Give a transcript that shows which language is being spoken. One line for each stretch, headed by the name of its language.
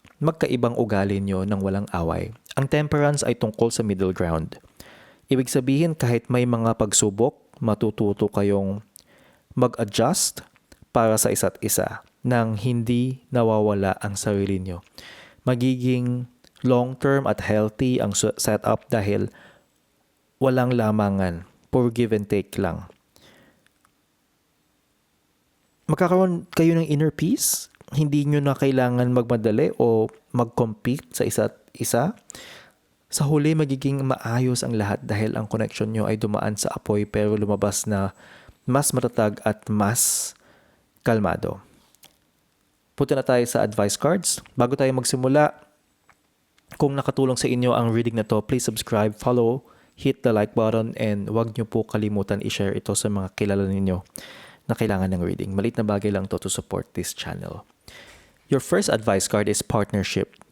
Filipino: magkaibang ugali nyo ng walang away. Ang temperance ay tungkol sa middle ground. Ibig sabihin kahit may mga pagsubok, matututo kayong mag-adjust para sa isa't isa nang hindi nawawala ang sarili nyo. Magiging long-term at healthy ang setup dahil walang lamangan, pure give and take lang. Magkakaroon kayo ng inner peace. Hindi nyo na kailangan magmadali o mag-compete sa isa't isa. Sa huli, magiging maayos ang lahat dahil ang connection nyo ay dumaan sa apoy pero lumabas na mas matatag at mas kalmado. Punta na tayo sa advice cards. Bago tayo magsimula, kung nakatulong sa inyo ang reading na to,
English: please subscribe, follow, hit the like button, and
Filipino: huwag nyo po kalimutan i-share ito sa mga kilala ninyo na kailangan ng reading. Maliit na bagay lang
English: to support this channel. Your first advice card is partnership.